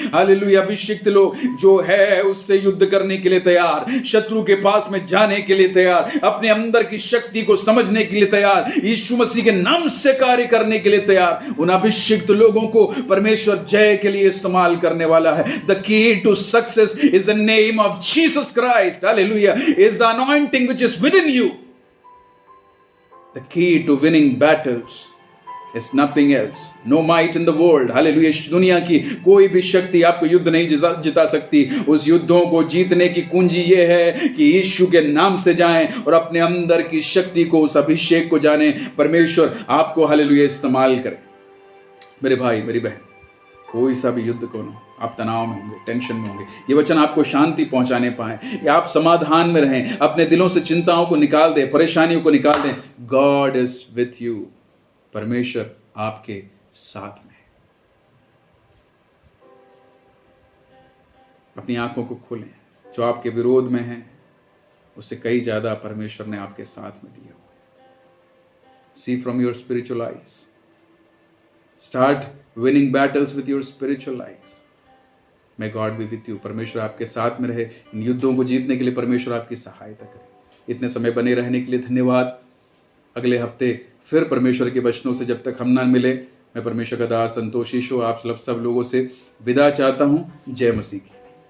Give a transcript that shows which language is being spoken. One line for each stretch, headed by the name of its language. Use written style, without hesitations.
Hindi: Hallelujah अभिषिक्त लोग जो है उससे युद्ध करने के लिए तैयार, शत्रु के पास में जाने के लिए तैयार, अपने अंदर की शक्ति को समझने के लिए तैयार, यीशु मसीह के नाम से कार्य करने के लिए तैयार। उन अभिषिक्त लोगों को परमेश्वर जय के लिए इस्तेमाल करने वाला है।
English: The key to success is the name of Jesus Christ. Hallelujah is the anointing which is within you. The key to winning battles is nothing else. No might in the world. Hallelujah.
Hindi: दुनिया की कोई भी शक्ति आपको युद्ध नहीं जिता सकती। उस युद्धों को जीतने की कुंजी ये है कि यीशु के नाम से जाएं और अपने अंदर की शक्ति को, उस अभिषेक को जाने। परमेश्वर आपको हालेलुया इस्तेमाल करे। मेरे भाई मेरी बहन, कोई सा भी युद्ध कौन हो, आप तनाव में होंगे, टेंशन में होंगे, ये वचन आपको शांति पहुंचाने पाए, या आप समाधान में रहें, अपने दिलों से चिंताओं को निकाल दें, परेशानियों को निकाल दें।
English: God is with you.
Hindi: परमेश्वर आपके साथ में है। अपनी आंखों को खोलें। जो आपके विरोध में है उससे कई ज्यादा परमेश्वर ने आपके साथ में दिया।
English: See from your spiritual eyes. Start winning battles with your spiritual eyes. May God be with you.
Hindi: परमेश्वर आपके साथ में रहे। इन युद्धों को जीतने के लिए परमेश्वर आपकी सहायता करे। इतने समय बने रहने के लिए धन्यवाद। अगले हफ्ते फिर परमेश्वर के वचनों से जब तक हम ना मिले, मैं परमेश्वर का दास संतोष यीशु आप सब लोगों से विदा चाहता हूँ। जय मसीह की।